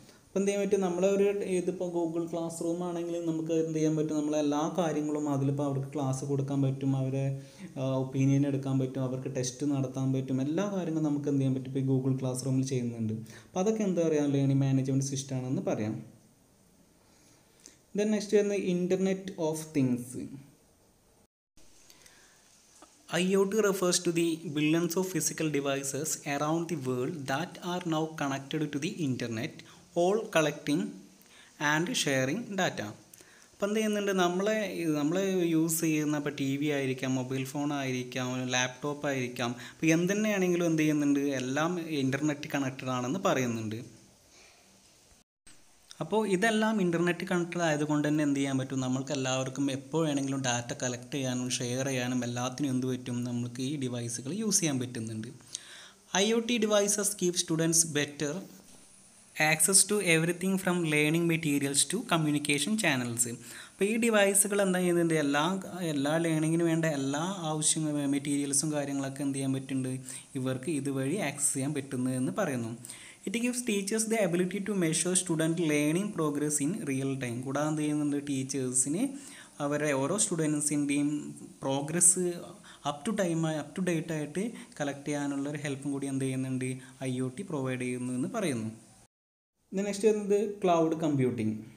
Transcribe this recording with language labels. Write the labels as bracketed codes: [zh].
[ml] അപ്പോൾ എന്ത് ചെയ്യാൻ പറ്റും, നമ്മളൊരു ഇതിപ്പോൾ ഗൂഗിൾ ക്ലാസ് റൂം ആണെങ്കിൽ നമുക്ക് എന്ത് ചെയ്യാൻ പറ്റും, നമ്മളെല്ലാ കാര്യങ്ങളും അതിലിപ്പോൾ അവർക്ക് ക്ലാസ് കൊടുക്കാൻ പറ്റും, അവരെ ഒപ്പീനിയൻ എടുക്കാൻ പറ്റും, അവർക്ക് ടെസ്റ്റ് നടത്താൻ പറ്റും, എല്ലാ കാര്യങ്ങളും നമുക്ക് എന്ത് ചെയ്യാൻ പറ്റും ഇപ്പോൾ ഈ ഗൂഗിൾ ക്ലാസ് റൂമിൽ ചെയ്യുന്നുണ്ട്. അപ്പോൾ അതൊക്കെ എന്താ പറയുക, ലേണിംഗ് മാനേജ്മെൻറ്റ് സിസ്റ്റമാണെന്ന് പറയാം. ദെൻ നെക്സ്റ്റ് വരുന്നത് internet of things. [en] IoT refers to the billions of physical devices around the world that are now connected to the internet, all collecting and sharing data. [ml] അപ്പോൾ എന്ത് ചെയ്യുന്നുണ്ട്, നമ്മളെ യൂസ് ചെയ്യുന്ന ഇപ്പോൾ TV ആയിരിക്കാം, mobile phone ആയിരിക്കാം, laptop ആയിരിക്കാം, അപ്പോൾ എന്തുതന്നെയാണെങ്കിലും എന്ത് ചെയ്യുന്നുണ്ട്, എല്ലാം ഇൻ്റർനെറ്റ് കണക്റ്റഡ് ആണെന്ന് പറയുന്നുണ്ട്. അപ്പോൾ ഇതെല്ലാം ഇൻ്റർനെറ്റ് കണക്റ്റഡ് ആയതുകൊണ്ട് തന്നെ എന്ത് ചെയ്യാൻ പറ്റും, നമ്മൾക്ക് എല്ലാവർക്കും എപ്പോൾ വേണമെങ്കിലും ഡാറ്റ കളക്ട് ചെയ്യാനും ഷെയർ ചെയ്യാനും എല്ലാത്തിനും എന്ത് പറ്റും, നമുക്ക് ഈ ഡിവൈസുകൾ യൂസ് ചെയ്യാൻ പറ്റുന്നുണ്ട്. [en] IoT devices give students better access to everything from learning materials to communication channels. [ml] അപ്പോൾ ഈ ഡിവൈസുകൾ എന്താ ചെയ്യുന്നുണ്ട്, എല്ലാ ലേണിങ്ങിന് വേണ്ട എല്ലാ മെറ്റീരിയൽസും കാര്യങ്ങളൊക്കെ എന്ത് ചെയ്യാൻ പറ്റുന്നുണ്ട്, ഇവർക്ക് ഇതുവഴി ആക്സസ് ചെയ്യാൻ പറ്റുന്നു എന്ന് പറയുന്നു. [en] It gives teachers the ability to measure student learning progress in real time. [ml] കൂടാതെ എന്ത് ചെയ്യുന്നുണ്ട്, ടീച്ചേഴ്സിന് അവരെ ഓരോ സ്റ്റുഡൻസിൻ്റെയും പ്രോഗ്രസ് അപ് ടു ഡേറ്റ് ആയിട്ട് കളക്ട് ചെയ്യാനുള്ള ഒരു ഹെൽപ്പും കൂടി എന്ത് ചെയ്യുന്നുണ്ട്, IoT പ്രൊവൈഡ് ചെയ്യുന്നു എന്ന് പറയുന്നു. നെക്സ്റ്റ് വരുന്നത് ക്ലൗഡ് കമ്പ്യൂട്ടിംഗ്.